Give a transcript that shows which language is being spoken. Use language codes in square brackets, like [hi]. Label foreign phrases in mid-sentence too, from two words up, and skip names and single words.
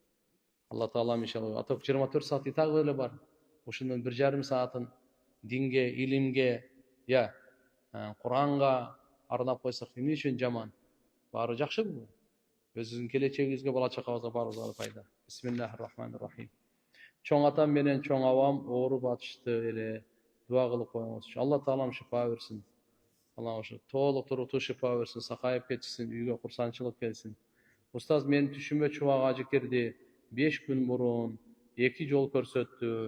[ky] Алла Таалам иншалла атап 24 саат итагы эле бар. Ошондон 1,5 саатын динге, илимге, Куранга арнап койсок эмне үчүн жаман? Баары жакшы бул. Өзүбүздүн келечегибизге, бала чакабызга баарыбызга пайда. [ar] بسم الله الرحمن الرحيم. [ky] Чоң атам менен чоң абам ооруп атышты эле. Дуа кылып коюңуз. Алла Таалам шифа берсин. Алла ошо толук туруктуу шифа берсин, сакайып кетсин, үйгө курсанчылык келсин. Устаз мен түшүмө чубак ажы кирди. 5 күн мурун 2 жол көрсөттү.